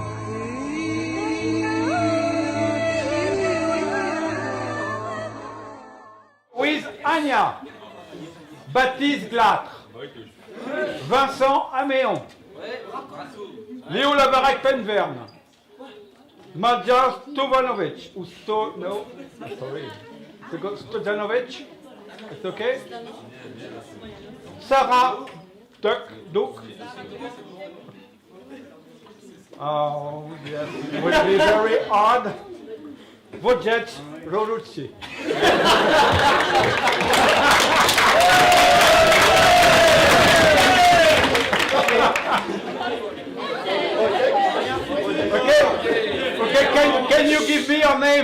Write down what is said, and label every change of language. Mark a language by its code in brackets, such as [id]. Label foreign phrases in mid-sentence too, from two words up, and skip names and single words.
[en] With Anya, Baptiste Glatre, Vincent Améon, Léo Labarek Penverne, Madja Stojanovic, ou Stojanovic, it's okay? Sarah Duke. Oh, yes, it would be very odd. Wojciech Rorucci. Okay, can you give me your name?